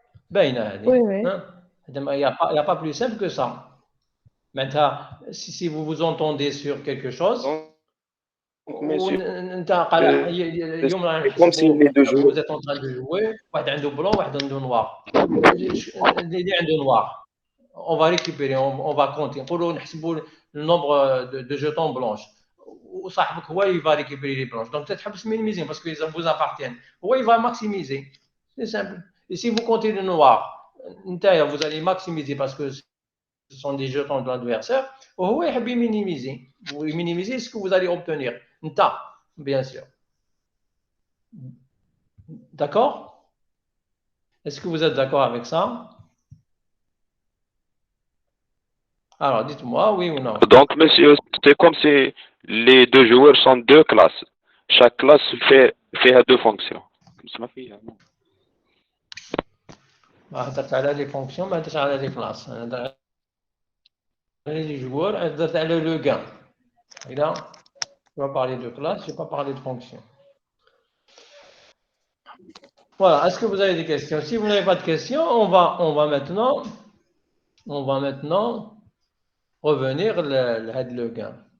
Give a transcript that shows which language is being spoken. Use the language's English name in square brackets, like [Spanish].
[French] Ben, oui. Il n'y a pas plus simple que ça. Maintenant, si vous vous entendez sur quelque chose, Monsieur, comme si vous êtes en train de jouer, [Arabic] واحد عنده [French] blanc, واحد عنده noir. [Arabic] اللي عنده noir. [French] On va récupérer, on va compter. [Arabic] نقولوا نحسبوا [French] le nombre de jetons blanches. [Arabic] وصاحبك هو [French] il va récupérer les blanches. Donc peut-être تحبس minimiser parce qu'ils vous appartiennent. هو il va maximiser. C'est simple. Et si vous comptez le noir, vous allez maximiser parce que ce sont des jetons de l'adversaire. [Arabic] وهو يحب minimiser. [French] Vous minimisez ce que vous allez obtenir. Bien sûr. D'accord? Est-ce que vous êtes d'accord avec ça? Alors, dites-moi, oui ou non? Donc, monsieur, c'est comme si les deux joueurs sont deux classes. Chaque classe fait deux fonctions. [Arabic] ما هدرت على لي فونكسيون ما هدرتش على لي كلاس انا هدرت على لي جوار هدرت على لو غان اذا [French] je vais parler de classe, je vais pas parler de fonction. Voilà, est-ce que vous avez des questions? Si vous n'avez pas de questions, on va maintenant revenir le gain.